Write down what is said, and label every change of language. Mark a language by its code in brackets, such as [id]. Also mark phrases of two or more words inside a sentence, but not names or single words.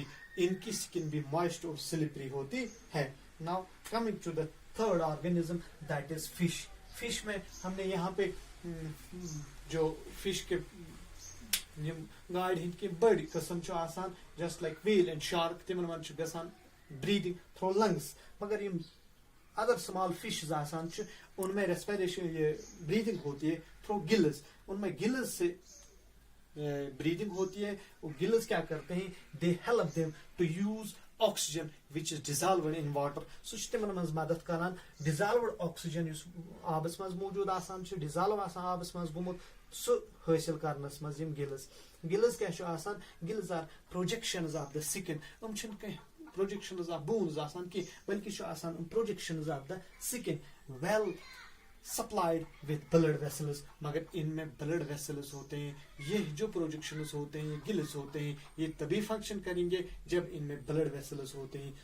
[hi] इनकी स्किन भी मॉइस्ट और स्लिपरी होती है। [en] now coming to the third organism that is fish. [hi] फिश में हमने यहाँ पे जो [ks] फिश के गाड हिंद की बड़ी किस्म च आसान [en] just like whale and shark, [ks] तिमन मन च गसान [en] breathing through lungs, [ks] मगर यम [en] other small fish [ks] आसान च [hi] उनमें रेस्पिरेशन ये ब्रीदिंग होती है [en] through gills. [hi] उनमें गिल्स से ब्रीदिंग होती है। वो गिल्स क्या करते हैं? [en] they help them to use oxygen which is dissolved in water. [ks] सो तिमन मज मदद करान [en] dissolved oxygen [ks] युस आबस मज मौजूद आसान छ, डिजॉल्व आसान आबस मज गुमुत, सो हासिल करनस मज यम गिल्स। गिल्स क्या छ आसान? [en] gills are projections of the skin. [ks] हम छन कहीं [en] projections of bones [ks] आसान की, बल्कि छ आसान [en] projections of the skin well supplied with blood vessels. [hi] मगर इनमें [en] blood vessels [hi] होते हैं। ये जो प्रोजेक्शंस होते हैं, ये गिल्स होते हैं, ये तभी फंक्शन करेंगे जब इनमें [en] blood vessels [hi] होते हैं।